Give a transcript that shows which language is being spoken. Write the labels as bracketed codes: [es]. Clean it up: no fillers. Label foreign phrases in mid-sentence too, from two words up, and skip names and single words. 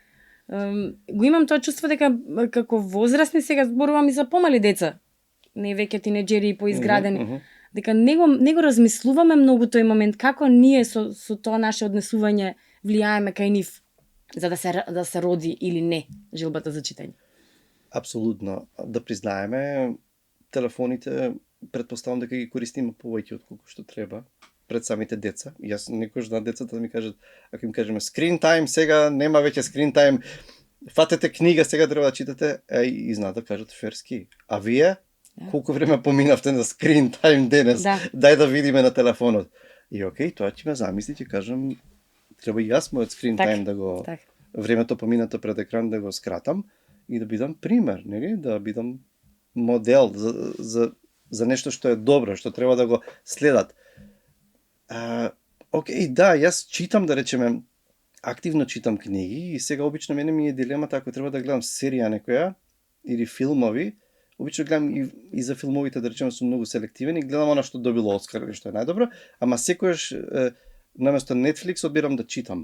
[mk] Го имам тоа чувство дека како возрастни, сега зборувам и за помали деца, не веќе тинеџери и поизградени, дека не го размислуваме многу тој момент, како ние со тоа наше однесување влијаеме кај нив за да се роди или не желбата за читање. Апсолутно. Да признаеме, телефоните претпоставам дека ги користиме повеќе отколку што треба пред самите деца. И јас некојаш на децата да ми кажат, ако им кажеме [en] screen time, [mk] сега нема веќе [en] screen time, [mk] фатете книга, сега треба да читате, и знаат да кажат ферски. А вие колку време поминавте на [en] screen time [mk] денес? Да. Дај да видиме на телефонот. И окей, тоа ќе ме замисли, ќе кажам, треба и јас мојот [en] screen time [mk] да го времето поминато пред екран да го скратам и да бидам пример, нели? Да бидам модел за нешто што е добро, што треба да го следат. Окей, да, јас читам, да речеме, активно читам книги и сега обично мене ми е дилемата ако треба да гледам серија некоја или филмови, обично гледам и за филмовите, да речеме, сум многу селективен и гледам она што добило Оскар или што е најдобро, ама секојаш наместо Netflix одбирам да читам.